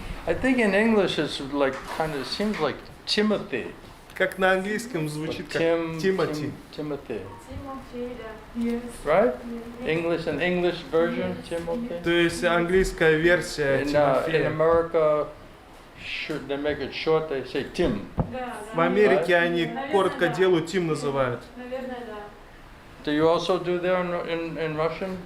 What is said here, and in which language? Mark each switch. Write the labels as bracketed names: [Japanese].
[English] I think in English it's like kind of seems like Timothy. [Russian] Как на английском звучит как Тимати. [English] Timothy. Yes. Right? English, an English version, Timothy. [Russian] То есть английская версия [English] In [Russian] Тимофея. [English] America, they make it short. They say Tim. [Russian] В Америке они коротко делают, Тим называют. Наверное, да. [English] Do you also do there in Russian?